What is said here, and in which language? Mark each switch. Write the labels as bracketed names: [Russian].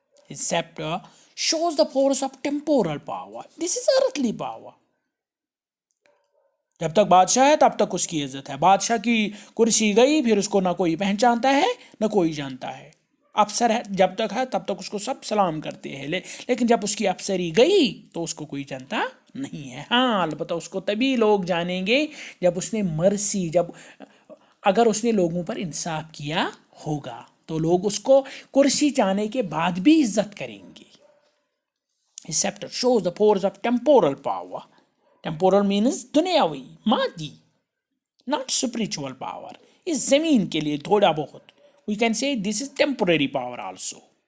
[English] His scepter shows the force of temporal power. This is earthly power. [Urdu] جب تک بادشاہ ہے تب تک اس کی عزت ہے. بادشاہ کی کرسی گئی پھر اس کو نہ کوئی پہچانتا ہے نہ کوئی جانتا ہے. افسر ہے جب تک ہے تب تک اس کو سب سلام کرتے ہیں، لیکن جب اس کی افسری گئی تو اس کو کوئی جانتا نہیں ہے. ہاں البتہ اس کو تبھی لوگ جانیں گے جب اس نے مرسی، اگر اس نے لوگوں پر انصاف کیا ہوگا تو لوگ اس کو کرسی جانے کے بعد بھی عزت کریں گے. [English] His scepter shows the force of temporal power. Temporal means [Urdu] دنیاوی، مادی، [English] not spiritual power. [Urdu] اس زمین کے لیے تھوڑا بہت [English] we can say this is temporary power also.